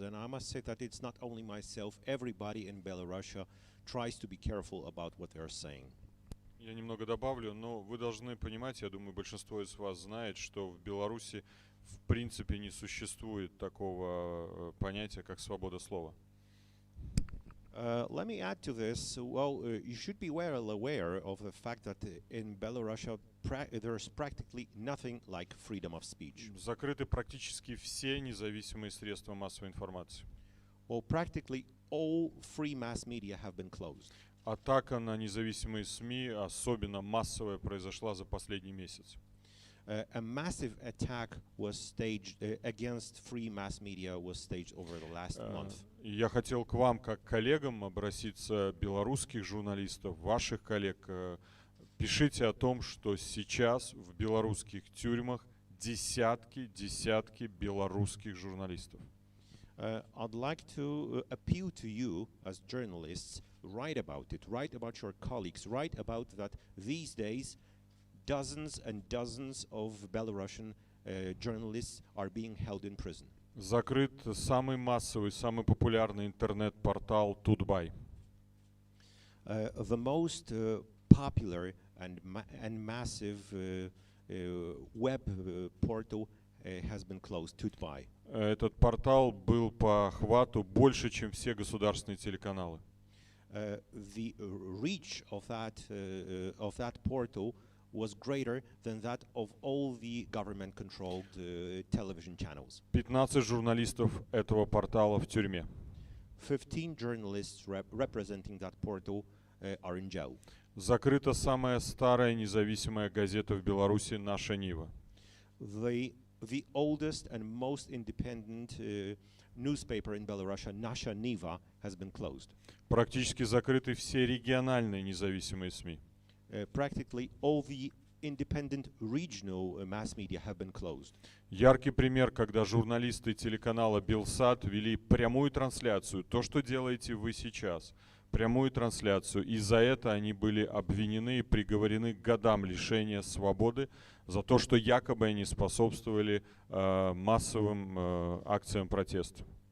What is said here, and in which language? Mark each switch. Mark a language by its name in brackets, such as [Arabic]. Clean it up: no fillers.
[English] And I must say that it's not only myself, everybody in Belarus tries to be careful about what they're saying. [Russian] Я немного добавлю, но вы должны понимать, я думаю, большинство из вас знает, что в Беларуси в принципе не существует такого понятия, как свобода слова. [English] Let me add to this. Well, you should be well aware of the fact that in Belarus there's practically nothing like freedom of speech. [Russian] Закрыты практически все независимые средства массовой информации. [English] Well, practically all free mass media have been closed. [Russian] Атака на независимые СМИ, особенно массовая, произошла за последний месяц. [English] A massive attack was staged against free mass media was staged over the last month. [Russian] Я хотел к вам, как коллегам, обратиться, белорусских журналистов, ваших коллег. Пишите о том, что сейчас в белорусских тюрьмах десятки белорусских журналистов. [English] I'd like to appeal to you as journalists, write about it, write about your colleagues, write about that these days dozens and dozens of Belarusian journalists are being held in prison. [Russian] Закрыт самый массовый, самый популярный интернет-портал Тутбай. [English] The most popular and massive web portal has been closed, Tutbay. [Russian] Этот портал был по охвату больше, чем все государственные телеканалы. [English] The reach of that portal was greater than that of all the government-controlled television channels. [Russian] 15 журналистов этого портала в тюрьме. [English] 15 journalists representing that portal are in jail. [Russian] Закрыта самая старая независимая газета в Беларуси «Наша Нива». [English] The oldest and most independent newspaper in Belarus, Nasha Niva, has been closed. [Russian] Практически закрыты все региональные независимые СМИ. [English] Practically all the independent regional mass media have been closed. [Russian] Яркий пример, когда журналисты телеканала Белсат вели прямую трансляцию, то, что делаете вы сейчас, прямую трансляцию, и за это они были обвинены и приговорены к годам лишения свободы за то, что якобы они способствовали массовым акциям протеста.